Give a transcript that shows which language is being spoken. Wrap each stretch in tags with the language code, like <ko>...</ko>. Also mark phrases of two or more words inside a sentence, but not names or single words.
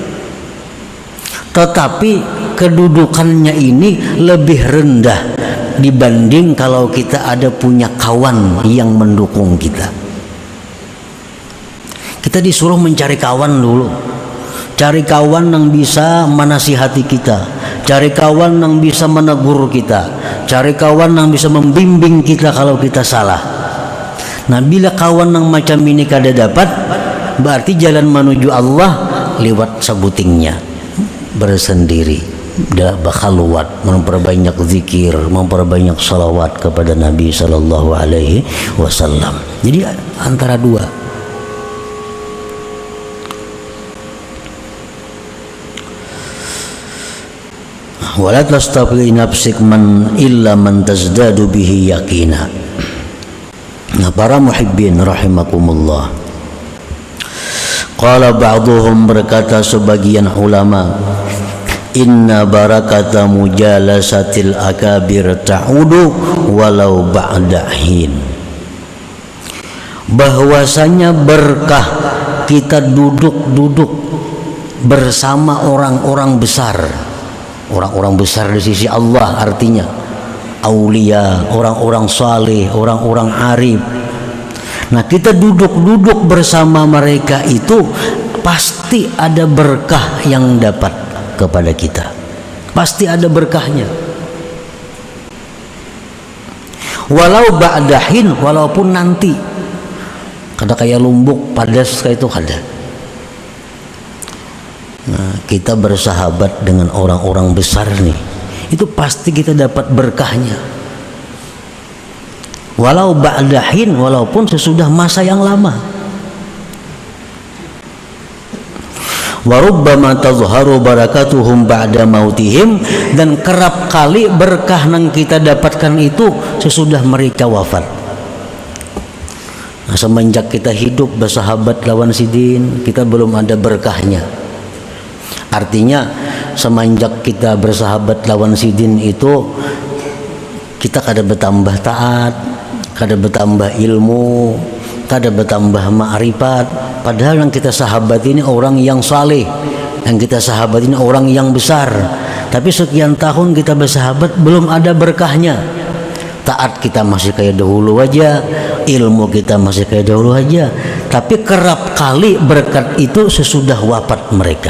<id>Tetapi kedudukannya ini lebih rendah dibanding kalau kita ada punya kawan yang mendukung kita. Kita disuruh mencari kawan dulu. Cari kawan yang bisa menasihati kita, cari kawan yang bisa menegur kita, cari kawan yang bisa membimbing kita kalau kita salah. Nah, bila kawan yang macam ini kada dapat, berarti jalan menuju Allah lewat sabutingnya, bersendiri, bakhalwat, memperbanyak zikir, memperbanyak salawat kepada Nabi</id> <ar>صلى الله عليه وسلم.</ar> <id>Jadi antara dua.</id> <ar>ولا تصطف لنفسك إلا من تزداد به يقينا. Nah, para محبين رحمكم الله، قال بعضهم,</ar> <id>berkata sebagian ulama,</id> <ar>إن بركة مجالسة الأكابر تعود ولو بعد حين,</ar> <id>bahwasanya berkah kita duduk bersama orang-orang besar. Orang-orang besar di sisi Allah artinya aulia, orang-orang saleh, orang-orang arif. Nah, kita duduk bersama mereka itu pasti ada berkah yang dapat kepada kita. Pasti ada berkahnya.</id> <ar>ولو بعد حين,</ar> <id>walaupun nanti.</id> <bjn>Kada kayak lumbuk padas kayak itu kada.</bjn> <id>Nah, kita bersahabat dengan orang-orang besar nih, itu pasti kita dapat berkahnya.</id> <ar>ولو بعد حين,</ar> <id>walaupun sesudah masa yang lama.</id> <ar>وربما تظهر بركاتهم بعد موتهم,</ar> <id>dan kerap kali berkah yang kita dapatkan itu sesudah mereka wafat. Nah, semenjak kita hidup bersahabat</id> <bjn>lawan sidin,</bjn> <id>kita belum ada berkahnya. Artinya semenjak kita bersahabat</id> <bjn>lawan sidin</bjn> <id>itu kita kada bertambah taat, kada bertambah ilmu, kada bertambah ma'rifat. Padahal yang kita sahabat ini orang yang saleh, yang kita sahabat ini orang yang besar. Tapi sekian tahun kita bersahabat belum ada berkahnya. Taat kita masih kayak dahulu aja, ilmu kita masih kayak dahulu aja. Tapi kerap kali berkat itu sesudah wafat mereka.</id>